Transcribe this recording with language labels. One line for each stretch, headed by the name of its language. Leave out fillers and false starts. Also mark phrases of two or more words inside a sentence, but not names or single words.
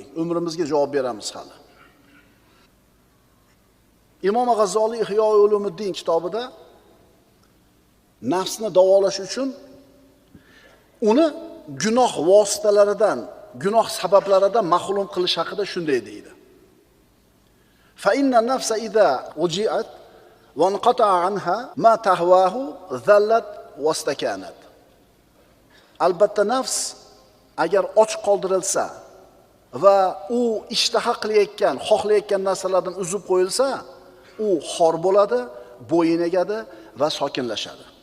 Uzbek: Umrimizga javob beramiz hali. Imom G'azzoliy Ihyo-i Ulumuddin kitobida nafsni davolash uchun uni gunoh vositalaridan, gunoh sabablaridan mahrum qilish haqida shunday deydi.
Arabic: فإن النفس إذا جوعت وانقطع عنها ما تهواه ذلت واستكانت.
Uzbek: Albatta nafs agar och qoldirilsa va u ishtaha qilayotgan, xohlayotgan narsalardan uzib qo'yilsa, u xor bo'ladi, bo'yin egadi va sokinlashadi.